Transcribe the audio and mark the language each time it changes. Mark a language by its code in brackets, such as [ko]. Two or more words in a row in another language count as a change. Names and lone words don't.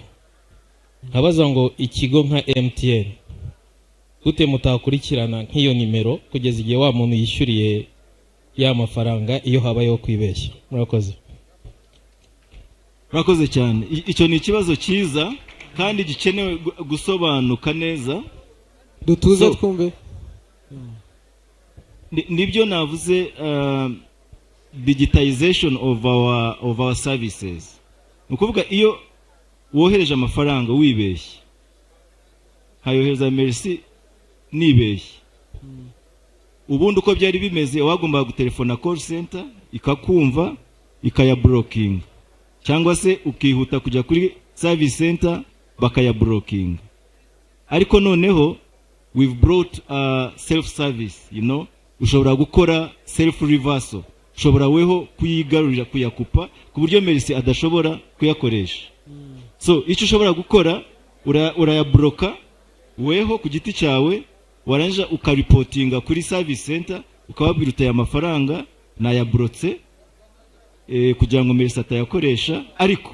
[rw] Nkabaza ngo ikigo nka MTN gute mutakurikirana nk'iyo nimero kugeza igihe wa muntu yishyuriye ya mafaranga iyo habayeho kwibeshya? Murakoze cyane. Icyo ni ikibazo cyiza kandi gikenewe gusobanuka neza. Dutuze twumve. Nibyo navuze, [en] digitization of our services. [rw] Nukuvuga iyo wohereje amafaranga wibeshye, hayohereza merci nibeshye, ubundi uko byari bimeze wagomba gutelefona [en] call center [rw] ikakumva ikayablocking, cyangwa se ukihuta kujya kuri [en] service center [rw] bakayablocking. Ariko noneho [en] we've brought self service, [rw] ushobora gukora [en] self reversal, [rw] ushobora weho kuyigarurira kuyakupa ku buryo merci adashobora kuyakoresha. So icyo ushobora gukora urayabloka weho ku giti cyawe, waranja ukaripotinga kuri [en] service center [rw] ukababwira utaye amafaranga nayabrotse kugira ngo merci atayakoresha.